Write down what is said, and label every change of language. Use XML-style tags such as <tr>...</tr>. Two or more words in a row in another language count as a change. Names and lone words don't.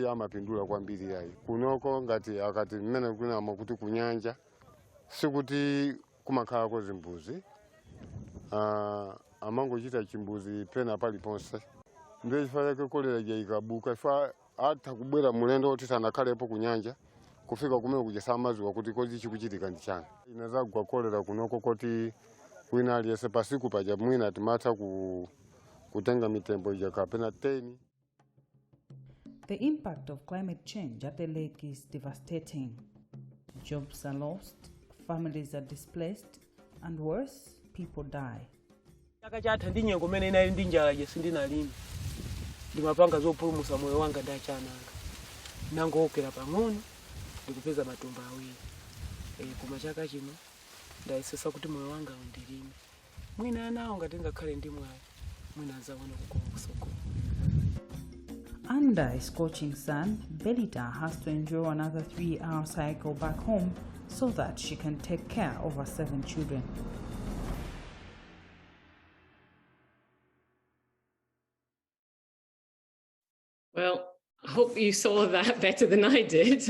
<ny>amapindula kwambiri yayi kunoko ngati akati mmene kunama kuti kunyanja sikuti kumakhalako zimbuzi amangochita chimbuzi pena paliponse ndiye chifukwa chake kolera ikabuka ifa atha kubwera mulendo oti sanakhalepo kunyanja kufika kumene kuchesa maziwa kuti kodi chikuchitika ndi chani. Inazagwa kolera kunoko kuti wina aliyese pasiku paja mwina timatha kutenga mitembo ija kapena 10.</ny> <en>The impact of climate change at the lake is devastating. Jobs are lost, families are displaced, and worse, people die.</en> <ny>Chaka chatha ndi nyengo mene inali ndi njala je sindinalima. Ndimapanga zopulumusa moyo wanga ndachananga. Nangokera pang'ono ndikupeza matumba awiri. Kuma chaka chino ndayesesa kuti moyo wanga undilime. Mwina anawo ngati ngakhale ndi mwayi. Mwina azaona kukoma kusoko.</ny> <en>Under a scorching sun, Belita has to endure another 3-hour cycle back home so that she can take care of her 7 children. Well, I hope you saw that better than I did.</en>